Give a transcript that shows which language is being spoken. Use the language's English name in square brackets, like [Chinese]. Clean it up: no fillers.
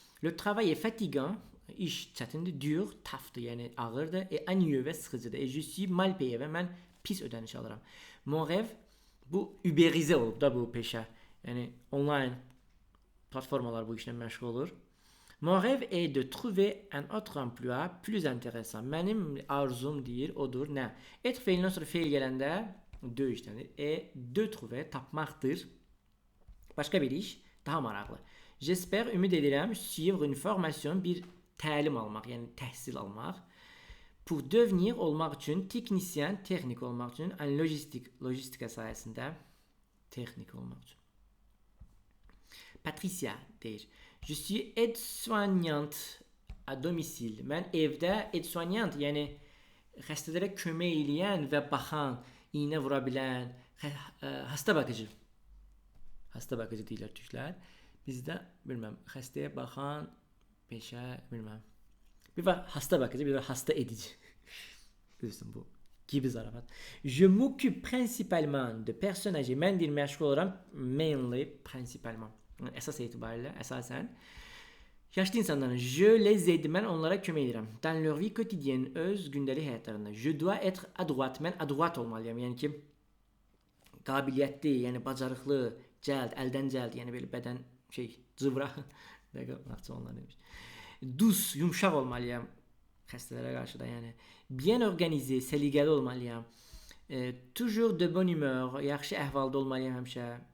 [French] Le travail est fatigant, [Azerbaijani] iş çətindir, dur, tafdır, yəni ağırdır, [French] et ennuyeux [Azerbaijani] və sıxıcıdır. [French] Et je suis mal payé [Azerbaijani] və mən pis ödəniş alıram. [French] Mon rêve, [Azerbaijani] bu überizə olub da bu peşə. Yəni online platformalar bu işlə məşğul olur. [French] Mon rêve est de trouver un autre emploi plus intéressant. [Azerbaijani] Mənim arzum deyir, odur, nə? [French] Être [Azerbaijani] feilindən sonra feil gələndə de işlənir. [French] De trouver, [Azerbaijani] tapmaqdır. Başqa bir iş, daha maraqlı. [French] J'espère, [Azerbaijani] ümid edirəm, [French] suivre une formation, [Azerbaijani] bir təlim almaq, yəni təhsil almaq. [French] Pour devenir, [Azerbaijani] olmaq üçün, teknisyen, texnik olmaq üçün, logistika sayəsində texnik olmaq üçün. Patricia deyir. [French] Je suis aide-soignante à domicile. [Azerbaijani] Mən evdə aide-soignante, yəni xəstələrə kömək eləyən və baxan, iynə vura bilən, hasta bakıcı. Hasta bakıcı deyirlər türklər. Bizdə, bilməm, xəstəyə baxan peşə, bilməm. Bir var hasta bakıcı, bir var hasta edici. Bilirsiniz bu gibi zarafat. [French] Je m'occupe principalement de personnes âgées. [Azerbaijani] Mən deyir məşğul olaram, [English] mainly, [French] principalement. [Azerbaijani] Əsas etibarilə, əsasən. Yaşlı insanların, [French] je les aide, [Azerbaijani] mən onlara kömək edirəm. [French] Dans leur vie quotidienne, [Azerbaijani] öz gündəlik həyatlarında. [French] Je dois être à droite, [Azerbaijani] mən à droite olmalıyam. Yəni ki, qabiliyyətli, yəni bacarıqlı, cəld, əldən cəld, yəni belə bədən cıvra. Onlar demiş. [French] Douce, [Azerbaijani] yumşaq olmalıyam xəstələrə qarşı da, yəni. [French] Bien organisé, [Azerbaijani] səliqəli olmalıyam. [French] Toujours de bonne humeur, [Azerbaijani] yaxşı əhvalda olmalıyam həmişə.